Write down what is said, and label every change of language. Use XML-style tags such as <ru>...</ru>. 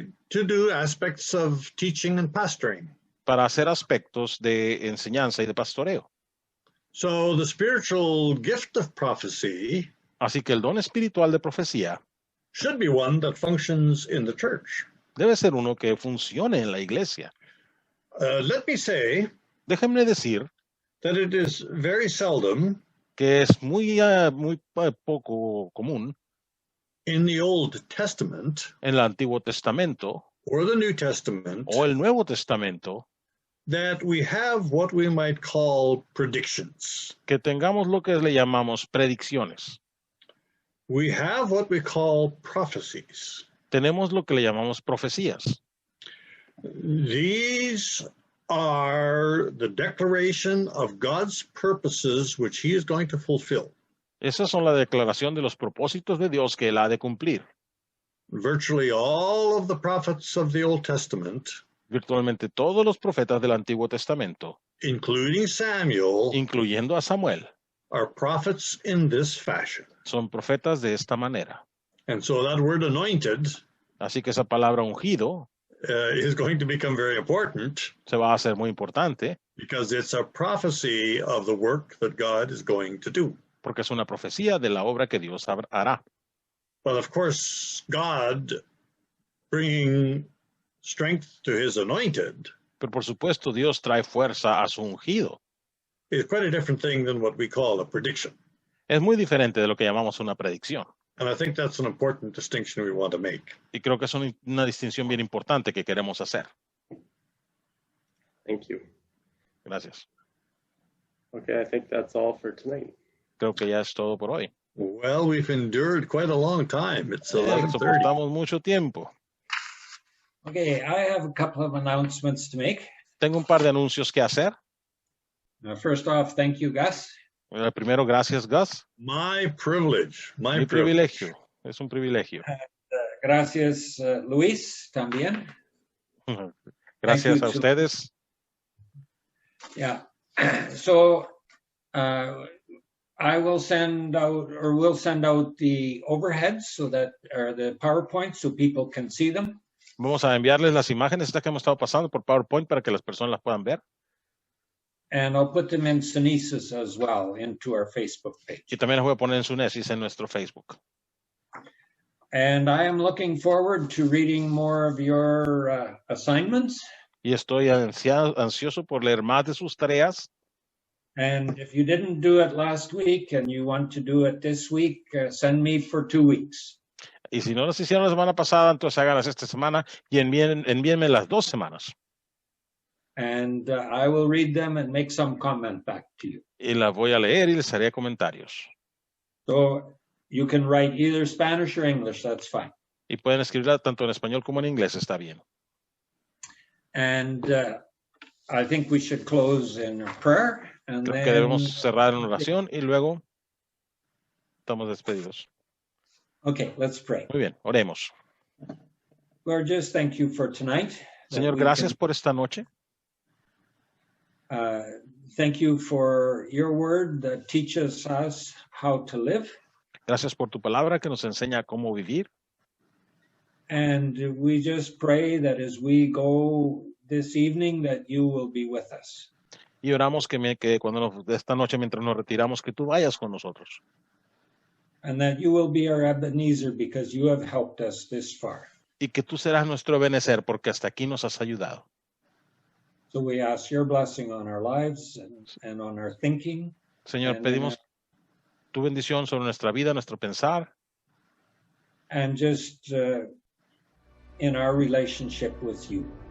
<en>to do aspects of teaching and pastoring.</en> <es>para hacer aspectos de enseñanza y de pastoreo.</es> <en>So the spiritual gift of prophecy</en> <es>Así que el don espiritual de profecía</es> <en>should be one that functions in the church.</en> <es>debe ser uno que funcione en la iglesia.</es> <en>Let me say</en> <es>Déjenme decir</es> <en>that it is very seldom</en> <es>que es muy poco común</es> <en>in the Old Testament</en> <es>en el Antiguo Testamento</es> <en>or the New Testament</en> <es>o el Nuevo Testamento</es> <en>that we have what we might call predictions.</en> <es>que tengamos lo que le llamamos predicciones.</es> <en>We have what we call prophecies.</en> <es>Tenemos lo que le llamamos profecías.</es> <en>These are the declaration of God's purposes which he is going to fulfill.</en> <es>Esas son la declaración de los propósitos de Dios que él ha de cumplir.</es> <en>Virtually all of the prophets of the Old Testament,</en> <es>Virtualmente todos los profetas del Antiguo Testamento,</es> <en>including Samuel,</en> <es>incluyendo a Samuel,</es> <en>are prophets in this fashion.</en> <es>son profetas de esta manera.</es> <en>And so that word anointed</en> <es>Así que esa palabra ungido</es> <en>is going to become very important</en> <es>se va a hacer muy importante</es> <en>because it's a prophecy of the work that God is going to do.</en> <es>porque es una profecía de la obra que Dios hará.</es> <en>But of course, God bringing strength to his anointed</en> <es>Pero por supuesto Dios trae fuerza a su ungido.</es> <en>is quite a different thing than what we call a prediction.</en> <es>Es muy diferente de lo que llamamos una predicción.</es> <en>And I think that's an important distinction we want to make.</en> <es>Y creo que es una distinción bien importante que queremos hacer.</es> <en>Thank you.</en> <es>Gracias.</es> <en>Okay, I think that's all for tonight.</en> <es>Creo que ya es todo por hoy.</es> <en>Well, we've endured quite a long time. It's 11:30.</en> <es>Soportamos mucho tiempo.</es> <en>Okay, I have a couple of announcements to make.</en> <es>Tengo un par de anuncios que hacer.</es> <en>First off, thank you, Gus.</en> <es>Primero, gracias, Gus.</es> <en>My privilege.</en> <es>Mi privilegio. Es un privilegio. Gracias, Luis, también. Gracias</es> <en>you</en> <es>a ustedes.</es> <en>Yeah. So I will send out, or we'll send out the overheads so that, or the PowerPoint so people can see them.</en> <es>Vamos a enviarles las imágenes estas que hemos estado pasando por PowerPoint para que las personas las puedan ver.</es> <en>And I'll put them in Sunesis as well into our Facebook page.</en> <es>Y también las voy a poner en Sunesis en nuestro Facebook.</es> <en>And I am looking forward to reading more of your assignments.</en> <es>Y estoy ansioso por leer más de sus tareas.</es> <en>And if you didn't do it last week and you want to do it this week, send me for 2 weeks.</en> <es>Y si no las hicieron la semana pasada, entonces háganlas esta semana y envíenme las 2 semanas.</es> <en>And I will read them and make some comment back to you.</en> <es>Y las voy a leer y les haré comentarios.</es> <en>So you can write either Spanish or English, that's fine.</en> <es>Y pueden escribirla tanto en español como en inglés, está bien.</es> <en>And I think we should close in prayer. And</en> <es>Creo</es> <en>then,</en> <es>que debemos cerrar en oración y luego estamos despedidos.</es> <en>Okay, let's pray.</en> <es>Muy bien, oremos.</es> <en>Lord, just thank you for tonight.</en> <es>Señor, gracias por esta noche.</es> <en>Thank you for your word that teaches us how to live.</en> <es>Gracias por tu palabra que nos enseña cómo vivir.</es> <en>And we just pray that as we go this evening, that you will be with us.</en> <es>Y oramos que cuando esta noche, mientras nos retiramos, que tú vayas con nosotros.</es> <en>And that you will be our Ebenezer because you have helped us this far.</en> <es>Y que tú serás nuestro benecer porque hasta aquí nos has ayudado.</es> <en>So we ask your blessing on our lives and on our thinking.</en> <es>Señor,</es> <en>And,</en> <es>pedimos tu bendición sobre nuestra vida, nuestro pensar.</es> <en>And just in our relationship with you.</en>